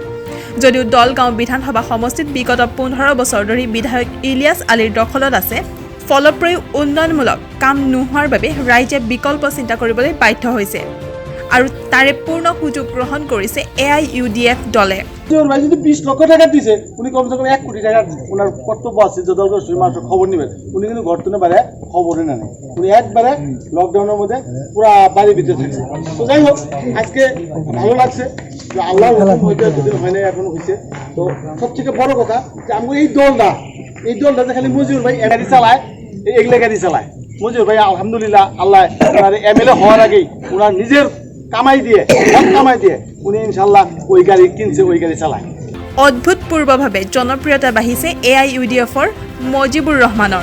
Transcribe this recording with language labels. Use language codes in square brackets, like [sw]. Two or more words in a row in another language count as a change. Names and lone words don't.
[as] যদিও দলগাঁও বিধানসভা সমষ্টিত বিগত 15 বছৰ ধৰি বিধায়ক ইলিয়াছ আলীৰ দখলত আছে, ফলপ্ৰয়ী উন্নয়নমূলক কাম নোহোৱাৰ বাবে ৰাইজে বিকল্প চিন্তা কৰিবলৈ বাধ্য হৈছে আৰু তাৰে পূৰ্ণ সুযোগ গ্ৰহণ কৰিছে AIUDF দলে। [bn] 20 লক্ষ টাকা দিছে, উনি কমসে কম 1 কোটি টাকা ওনার কর্তব্য আছে যে দলগত মানুষের খবর নেবেন। উনি কিন্তু ঘটনা বারে খবরই না নেই, উনি একবারে লকডাউনের মধ্যে পুরা বাড়ির ভিতরে থাকছে। তো যাই হোক, আজকে ভালো লাগছে যে আল্লাহ হয়তো এতদিন হয় না, এখনো হয়েছে। তো সবথেকে বড় কথা যে আমি এই দলটা যে খালি মজিউর ভাই গাড়ি চালায়, এগুলো গাড়ি চালায়। মজিউর ভাই আলহামদুলিল্লাহ আল্লাহ ওনার MLA হওয়ার আগেই ওনার নিজের কামাই দিয়ে উনি ইনশাল্লাহ ওই গাড়ি কিনছে, ওই গাড়ি চালায়। [as] অদ্ভুতপূৰ্বভাৱে জনপ্ৰিয়তা বাঢ়িছে AIUDFৰ মজিবুৰ ৰহমানৰ।